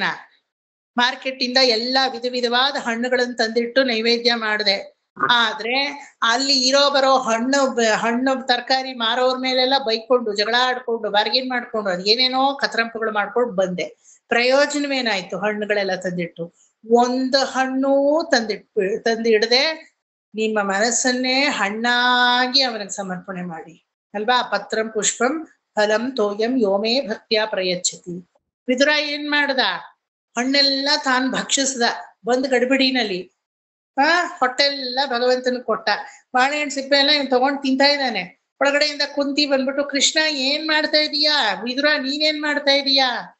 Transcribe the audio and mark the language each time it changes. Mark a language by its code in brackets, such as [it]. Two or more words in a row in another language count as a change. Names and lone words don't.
[kn] ಮಾರ್ಕೆಟ್ ಇಂದ ಎಲ್ಲಾ ವಿಧವಾದ ಹಣ್ಣುಗಳನ್ನು ತಂದಿಟ್ಟು ನೈವೇದ್ಯ ಮಾಡಿದೆ, ಆದ್ರೆ ಅಲ್ಲಿ ಬರೋ ಹಣ್ಣು ತರಕಾರಿ ಮಾರೋರ್ ಮೇಲೆಲ್ಲ ಬೈಕೊಂಡು, ಜಗಳ ಆಡ್ಕೊಂಡು, ಬಾರ್ಗೇನ್ ಮಾಡ್ಕೊಂಡು, ಅದೇನೇನೋ ಕತ್ರಂಪಗಳು ಮಾಡ್ಕೊಂಡು ಬಂದೆ. ಪ್ರಯೋಜನವೇನಾಯ್ತು? ಹಣ್ಣುಗಳೆಲ್ಲ ತಂದಿಟ್ಟು ಒಂದು ಹಣ್ಣು ತಂದಿಡದೆ ನಿಮ್ಮ ಮನಸ್ಸನ್ನೇ ಹಣ್ಣಾಗಿ ಅವನಿಗೆ ಸಮರ್ಪಣೆ ಮಾಡಿ ಅಲ್ವಾ? [sa] ಪತ್ರಂ ಪುಷ್ಪಂ ಫಲಂ ತೋಯಂ ಯೋಮೇ ಭಕ್ತ್ಯಾ ಪ್ರಯಚ್ಛತಿ. [kn] ವಿದುರ ಏನ್ ಮಾಡ್ದ? ಹಣ್ಣೆಲ್ಲ ತಾನು ಭಕ್ಷಿಸ್ದ ಬಂದ್ ಗಡಿಬಿಡಿನಲ್ಲಿ. ಹೊಟ್ಟೆಲ್ಲ ಭಗವಂತನ ಕೊಟ್ಟ. ಬಾಳೆಹಣ್ಣು ಸಿಪ್ಪೆ ಎಲ್ಲ ಇವ್ನು ತಗೊಂಡ್ ತಿಂತಾ ಇದ್ದಾನೆ. ಒಳಗಡೆಯಿಂದ ಕುಂತಿ ಬಂದ್ಬಿಟ್ಟು, ಕೃಷ್ಣ ಏನ್ ಮಾಡ್ತಾ ಇದೀಯಾ? ವಿದುರ ನೀನೇನ್ ಮಾಡ್ತಾ ಇದೀಯಾ?